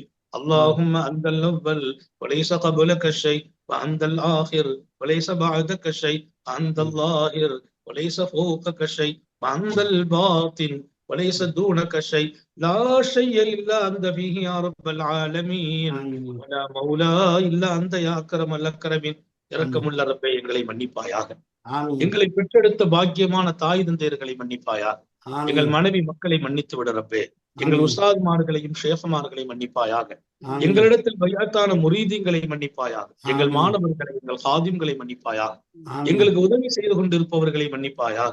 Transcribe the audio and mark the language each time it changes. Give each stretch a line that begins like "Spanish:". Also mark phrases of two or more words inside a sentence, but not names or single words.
Arabic: اللهم أنت الأول وليس قبلك شيء، وأنت الآخر وليس بعدك شيء، أنت الظاهر وليس فوقك شيء، وأنت الباطن وليس دونك شيء، لا شيء إلا أنت فيه يا رب العالمين، ولا مولى إلا أنت يا أكرم الأكرمين.
Tamil: இரக்கமுள்ள ரப்பே, எங்களை மன்னிப்பாயாக. எங்களை பெற்றெடுத்த பாக்கியமான தாய் தந்தையர்களை மன்னிப்பாயாக. எங்கள் மனைவி மக்களை மன்னித்து விட ரப்பே. எங்கள் உஸ்தாத்மார்களையும் ஷேஃப்மார்களையும் மன்னிப்பாயாக. எங்களிடத்தில் பையாத்தான முரீதீன்களை மன்னிப்பாயாக. எங்கள் மாணவர்களை, எங்கள் ஹாதிம்களை மன்னிப்பாயாக. எங்களுக்கு உதவி செய்து கொண்டிருப்பவர்களை மன்னிப்பாயாக.